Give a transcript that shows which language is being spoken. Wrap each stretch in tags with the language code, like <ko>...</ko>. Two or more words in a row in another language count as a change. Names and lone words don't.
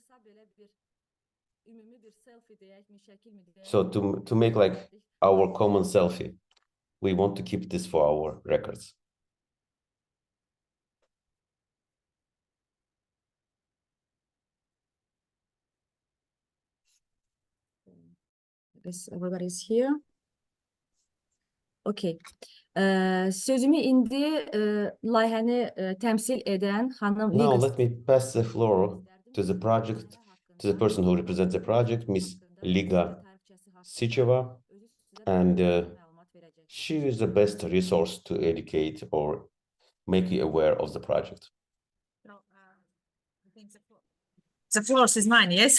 <en>So to make like our common selfie, we want to keep this for our records. Guess everybody's here. Okay.</en> <az>Sözümü indi layihəni təmsil edən xanım</az> <en>Now Liga. let me pass the floor to the project, to the person who represents the project, Miss Liga Sicheva, and she is the best resource to educate or make you aware of the project. The floor is mine, yes?</en>